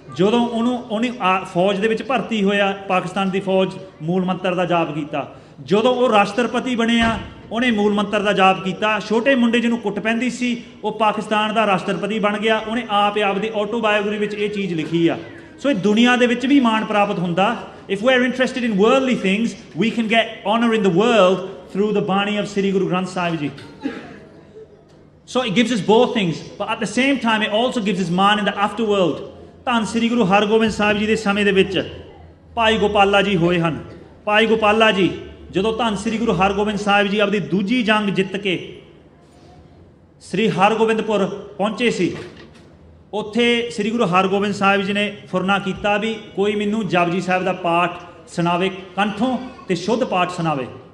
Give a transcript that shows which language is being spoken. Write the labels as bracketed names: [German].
[Punjabi] ਜਦੋਂ ਉਹਨੇ ਫੌਜ ਦੇ ਵਿੱਚ ਭਰਤੀ ਹੋਇਆ, ਪਾਕਿਸਤਾਨ ਦੀ ਫੌਜ, ਮੂਲ ਮੰਤਰ ਦਾ ਜਾਪ ਕੀਤਾ। ਜਦੋਂ ਉਹ ਰਾਸ਼ਟਰਪਤੀ ਬਣਿਆ, ਉਹਨੇ ਮੂਲ ਮੰਤਰ ਦਾ ਜਾਪ ਕੀਤਾ। ਛੋਟੇ ਮੁੰਡੇ ਜਿਹਨੂੰ ਕੁੱਟ ਪੈਂਦੀ ਸੀ, ਉਹ ਪਾਕਿਸਤਾਨ ਦਾ ਰਾਸ਼ਟਰਪਤੀ ਬਣ ਗਿਆ। ਉਹਨੇ ਆਪਦੀ ਆਟੋਬਾਇਓਗ੍ਰਾਫੀ ਵਿੱਚ ਇਹ ਚੀਜ਼ ਲਿਖੀ ਆ। ਸੋ ਇਹ ਦੁਨੀਆ ਦੇ ਵਿੱਚ ਵੀ ਮਾਣ ਪ੍ਰਾਪਤ ਹੁੰਦਾ। [English] If we are interested in worldly things, we can get honor in the world through the Bani of Sri Guru Granth Sahib Ji. So it gives us both things, but at the same time it also gives us man in the afterworld. [Punjabi] ਧੰਨ ਸ੍ਰੀ ਗੁਰੂ ਹਰਗੋਬਿੰਦ ਸਾਹਿਬ ਜੀ ਦੇ ਸਮੇਂ ਦੇ ਵਿੱਚ ਭਾਈ ਗੋਪਾਲਾ ਜੀ ਹੋਏ ਹਨ। ਭਾਈ ਗੋਪਾਲਾ ਜੀ ਜਦੋਂ ਧੰਨ ਸ੍ਰੀ ਗੁਰੂ ਹਰਗੋਬਿੰਦ ਸਾਹਿਬ ਜੀ ਆਪਦੀ ਦੂਜੀ ਜੰਗ ਜਿੱਤ ਕੇ ਸ੍ਰੀ ਹਰਗੋਬਿੰਦਪੁਰ ਪਹੁੰਚੇ ਸੀ, ਉੱਥੇ ਸ੍ਰੀ ਗੁਰੂ ਹਰਗੋਬਿੰਦ ਸਾਹਿਬ ਜੀ ਨੇ ਫੁਰਨਾ ਕੀਤਾ ਵੀ ਕੋਈ ਮੈਨੂੰ ਜਪਜੀ ਸਾਹਿਬ ਦਾ ਪਾਠ ਸੁਣਾਵੇ ਕੰਠੋਂ ਤੇ ਸ਼ੁੱਧ ਪਾਠ ਸੁਣਾਵੇ।